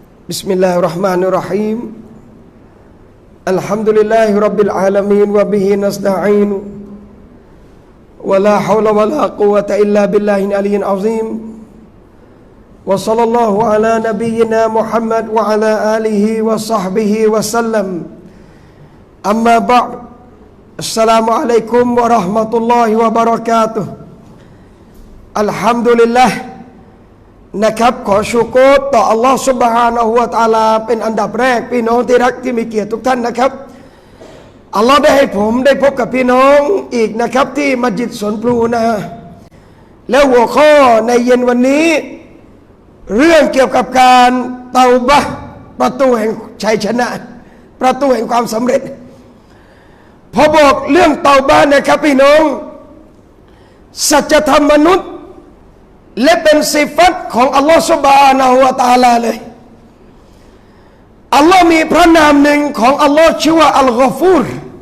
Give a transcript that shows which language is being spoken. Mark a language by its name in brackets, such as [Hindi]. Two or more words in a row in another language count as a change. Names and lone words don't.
[Arabic] بسم الله الرحمن الرحيم الحمد لله رب العالمين وبه نستعين ولا حول ولا قوة إلا بالله العلي العظيم وصلى الله على نبينا محمد وعلى آله وصحبه وسلم أما بعد السلام عليكم ورحمة الله وبركاته الحمد لله นะครับ [Thai] ขอชูโกรต่อ [Arabic] الله سبحانه وتعالى [Thai] เป็นอันดับแรกพี่น้องที่รักที่มีเกียรติทุกท่านนะครับอัลลอฮฺ ได้ให้ผมได้พบกับพี่น้องอีกนะครับที่มัสยิดสวนพลูนะแล้วหัวข้อใน เย็นวันนี้เรื่องเกี่ยวกับการเตาบะห์ประตูแห่งชัยชนะประตูแห่งความสำเร็จพอบอกเรื่องเตาบะห์นะครับพี่น้องสัจธรรมมนุษย์และเป็นสิฟัตของ [Arabic] الله سبحانه وتعالى [Thai] เลยอัลลอฮ์มีพระนามหนึ่งของอัลลอฮ์ชื่อว่าอัลกอฟูร